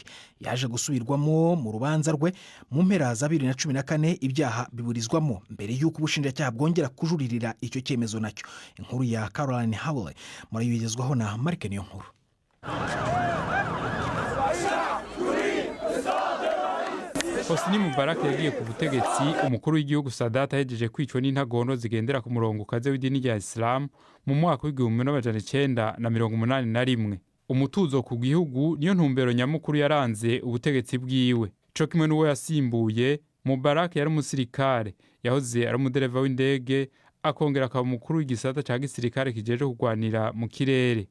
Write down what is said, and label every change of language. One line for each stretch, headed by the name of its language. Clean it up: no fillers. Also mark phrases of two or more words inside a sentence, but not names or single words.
Kinyarwanda: Yaje gusubirwamo mu rubanza rwe mu mpera za 2014 ibyaha biburizwamo mbere y'uko ubushinjacyaha bwongera kujuririra icyo cyemezo nacyo. Inkuru ya Caroline Howley murayigezwaho na Marike niyo nkuru.
Rundi: Hosni Mubarak yagiye ku butegetsi umukuru w'igihugu Sadat ahejeje kwicwa n'intagono zigendera ku murongo ukaze w'idini rya Islam mu mwaka w'1981. Umutuzo ku gihugu niyo ntumbero nyamukuru yaranze ubutegetsi bwiwe. Co kimwe n'uwo yasimbuye, Mubarak yari umusirikare, yahoze ari umudereva w'indege, akongera akaba umukuru w'igisata ca gisirikare kijeje kugwanira mu kirere.